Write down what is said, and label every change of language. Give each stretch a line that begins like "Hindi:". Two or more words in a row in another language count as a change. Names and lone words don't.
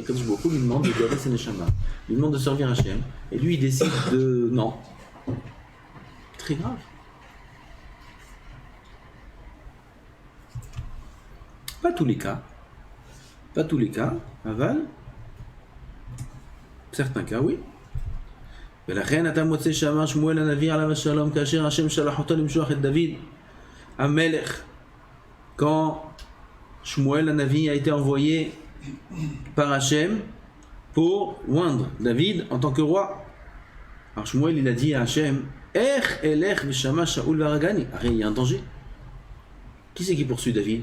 French: Quand je beaucoup lui demande de garder ses neshama, lui demande de servir Hachem, et lui il décide de non. Très grave. Pas tous les cas. Pas tous les cas. Aval. Certains cas, oui.
Hebrew: ולכן אתה מוצא שאמר שמואל הנביא עליו השלום כאשר השם שלח אותו למשוח את דוד המלך.
French: Quand Shmuel Hanavi a été envoyé par Hachem pour oindre David en tant que roi. Alors Shmuel il a dit à Hachem,
Hebrew: אלך ושמע שאול והרגני.
French: Il y a un danger. Qui c'est qui poursuit David?